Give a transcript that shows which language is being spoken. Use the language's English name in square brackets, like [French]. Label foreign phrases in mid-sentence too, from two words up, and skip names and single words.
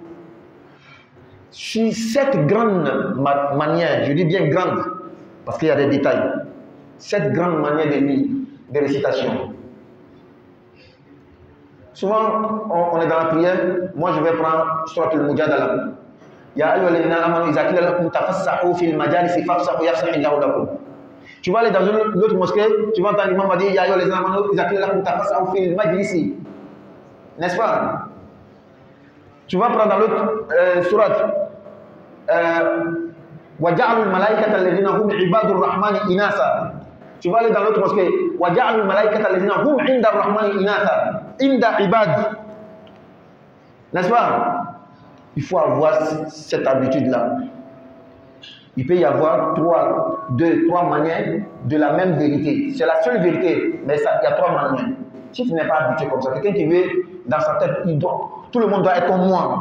[French] Sur cette grande manière, je dis bien grande, parce qu'il y a des détails, cette grande manière de lire, de récitation. Souvent, on est dans la prière, moi je vais prendre Surat al-Mujadala. [Arabic] يا أيها الذين آمنوا إذا قيل لكم تفسحوا في المجالس فافسحوا يفسح الله لكم. [French] Tu vas aller dans une autre mosquée, tu vas entendre l'imam va dire [Arabic] يا أيها الذين آمنوا إذا قيل لكم تفسحوا في المجلس. [French] N'est-ce pas? Tu vas prendre dans l'autre surat [Arabic] وَجَعَلُوا الْمَلَائِكَةَ الَّذِينَ هُمْ عِبَادُ الرَّحْمَنِ إِنَاثًا. [French] Tu vas aller dans l'autre mosquée [Arabic] وَجَعَلُوا الْمَلَائِكَةَ الَّذِينَ هُمْ عِنْدَ الرَّحْمَنِ إِنَاثًا. عند عباد. [French] N'est-ce pas? Il faut avoir cette habitude-là. Il peut y avoir 3 manières de la même vérité. C'est la seule vérité, mais il y a 3 manières. Si tu n'es pas habitué comme ça, quelqu'un qui veut dans sa tête, tout le monde doit être comme moi.